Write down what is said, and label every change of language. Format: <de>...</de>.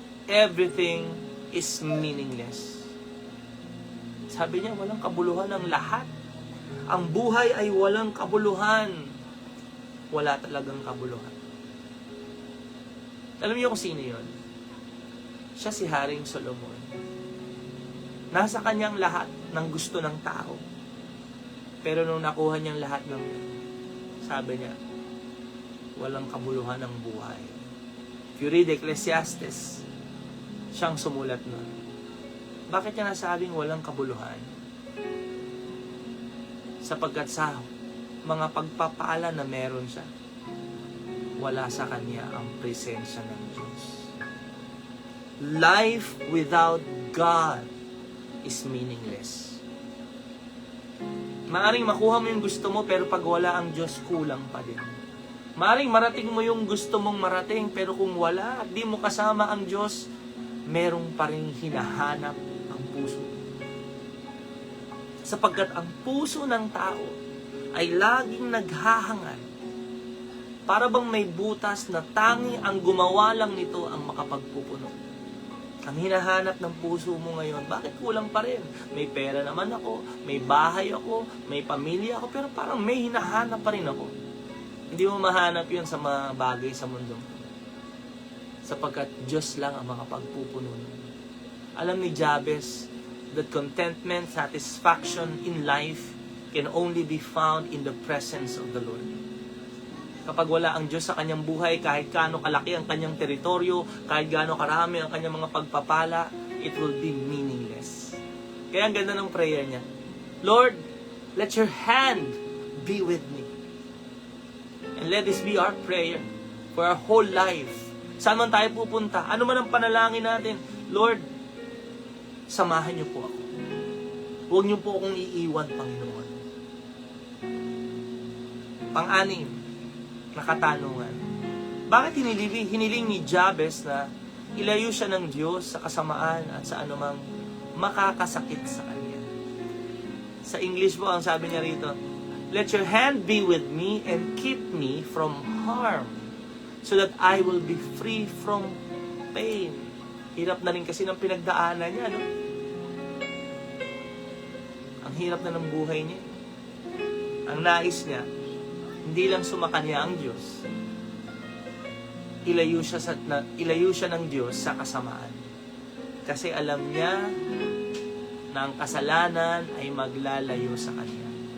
<en>Everything is meaningless.</en> <tl>Sabi niya, walang kabuluhan ang lahat. Ang buhay ay walang kabuluhan. Wala talagang kabuluhan. Alam niyo kung sino yun? Siya si Haring Solomon. Nasa kanyang lahat ng gusto ng tao. Pero nung nakuha niyang lahat ng sabi niya, walang kabuluhan ng buhay.</tl> <en>If you read Ecclesiastes,</en> <tl>siyang sumulat nun. Bakit niya nasabing walang kabuluhan? Sapagkat sa mga pagpapala na meron siya, wala sa kanya ang presensya ng Diyos.</tl> <en>Life without God is meaningless.</en> <tl>Maaring makuha mo yung gusto mo, pero pag wala ang Diyos, kulang pa din. Maaring marating mo yung gusto mong marating, pero kung wala at di mo kasama ang Diyos, merong pa rin hinahanap ang puso. Sapagkat ang puso ng tao ay laging naghahangad Para bang may butas na tangi ang gumawa lang nito ang makapagpupuno. Ang hinahanap ng puso mo ngayon, bakit kulang pa rin? May pera naman ako, may bahay ako, may pamilya ako, pero parang may hinahanap pa rin ako. Hindi mo mahanap yun sa mga bagay sa mundo. Sapagkat Diyos lang ang makapagpupuno. Alam ni</tl> <en>Jabez that contentment, satisfaction in life can only be found in the presence of the Lord.</en> <tl>Kapag wala ang Diyos sa kanyang buhay, kahit gaano kalaki ang kanyang teritoryo, kahit gaano karami ang kanyang mga pagpapala,</tl> <en>it will be meaningless.</en> <tl>Kaya ang ganda ng prayer niya,</tl> <en>Lord, let your hand be with me. And let this be our prayer for our whole life.</en> <tl>Saan man tayo pupunta, ano man ang panalangin natin, Lord, samahan niyo po ako. Huwag niyo po akong iiwan, Panginoon. Pang-anim, na katanungan. Bakit hiniling ni Jabez na ilayo siya ng Diyos sa kasamaan at sa anumang makakasakit sa kanya? Sa English po, ang sabi niya rito,</tl> <en>let your hand be with me and keep me from harm so that I will be free from pain.</en> <tl>Hirap na rin kasi ng pinagdaanan niya, no? Ang hirap na ng buhay niya. Ang nais niya, hindi lang sumakanya ang Diyos. Ilayo siya ng Diyos sa kasamaan. Kasi alam niya na ang kasalanan ay maglalayo sa kanya.</tl>